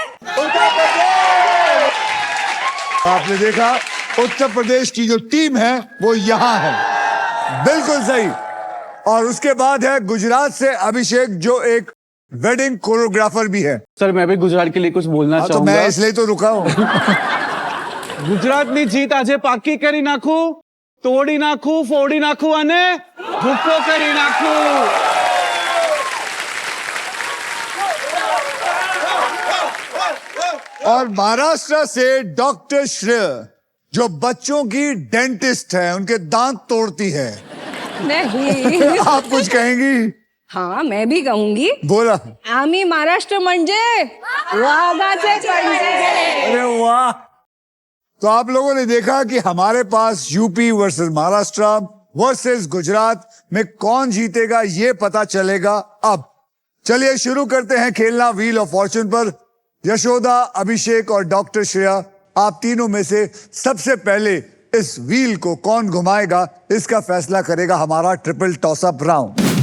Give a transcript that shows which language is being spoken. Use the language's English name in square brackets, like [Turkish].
[Hindi] उत्तर प्रदेश। आपने देखा, उत्तर प्रदेश की जो टीम है वो यहाँ है। बिल्कुल सही। और उसके बाद है गुजरात से अभिषेक, जो एक वेडिंग कोरियोग्राफर भी है। सर मैं भी गुजरात के लिए कुछ बोलना तो चाहूंगा। मैं इसलिए तो रुका हूँ। [Gujarati] ગુજરાતની જીત આજે પાકી કરી નાખું, તોડી નાખું, ફોડી નાખું અને ભૂકો કરી નાખું। [Hindi] और महाराष्ट्र से डॉक्टर श्रेय, जो बच्चों की डेंटिस्ट है, उनके दांत तोड़ती है। नहीं। आप कुछ कहेंगी? हाँ मैं भी कहूंगी। बोला। [Marathi] आम्ही महाराष्ट्र म्हणजे वाघाचे पंजे। [Hindi] अरे वाह। तो आप लोगों ने देखा कि हमारे पास UP versus Maharashtra versus Gujarat में कौन जीतेगा ये पता चलेगा अब। चलिए शुरू करते हैं खेलना व्हील ऑफ फॉर्चून पर। यशोदा, अभिषेक और डॉक्टर श्रेया, आप तीनों में से सबसे पहले इस व्हील को कौन घुमाएगा इसका फैसला करेगा हमारा ट्रिपल टॉस अप राउंड।